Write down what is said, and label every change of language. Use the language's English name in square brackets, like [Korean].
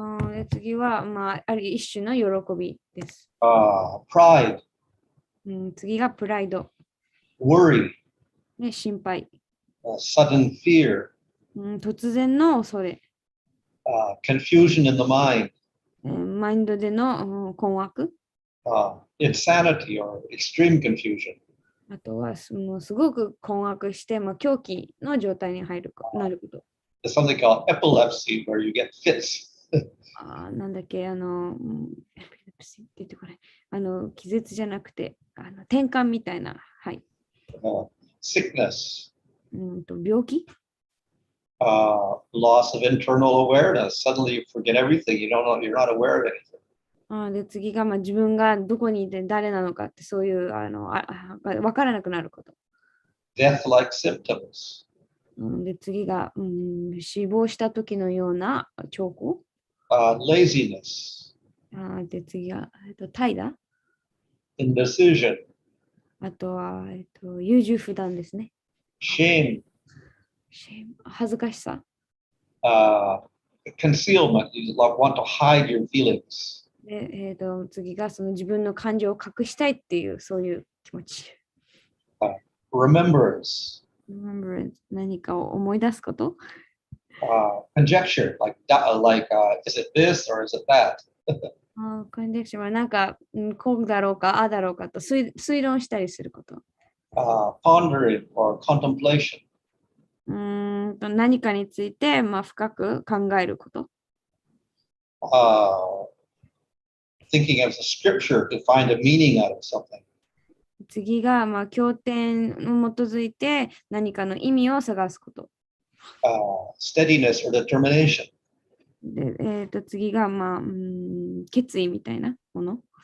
[Japanese] で、次は、ある一種の喜びです。 [English] Pride. [Japanese] 次がプライド。 [English] Worry. [Japanese] ね、心配。 [English] Sudden fear. [Japanese] 突然の恐れ。 [English] Confusion in the mind. [Japanese] マインドでの困惑。 [English] Insanity or extreme confusion. [Japanese] あとはもうすごく困惑して、狂気の状態になること。 [English] There's something called epilepsy where you get fits. [Japanese] なんだっけ、エピレプシーって言ってこれ。気絶じゃなくて、転換みたいな。はい。 [English] Sickness. [Japanese] 病気 [English] loss of internal awareness. Suddenly you forget everything. You don't know, you're not aware of anything. [Japanese] で、次が自分がどこにいて誰なのかってそういう分からなくなること。 [English] Death-like symptoms. [Japanese] で、次が、死亡した時のような兆候。 [English] Laziness. [Japanese] で、次が、怠惰。 [English] Indecision. [Japanese] あとは、優柔不断ですね。 [English] Shame. [Japanese] 恥ずかしさ。 [English] Concealment. You want to hide your feelings. [Japanese] で、次がその自分の感情を隠したいっていうそういう気持ち。 [English] Remembrance. [Japanese] Remembrance. 何かを思い出すこと。 [English] Conjecture. Like is it this or is it that? [Japanese] コンジェクションはなんか、こうだろうか、ああだろうかと推論したりすること。 [English] pondering or contemplation. [Japanese] 何かについて、深く考えること。 [English] Thinking of the scripture to find a meaning out of something. [Japanese] 次が、経典に基づいて何かの意味を探すこと。 [English] Steadiness or determination. [Japanese] で、次が、決意みたいなもの。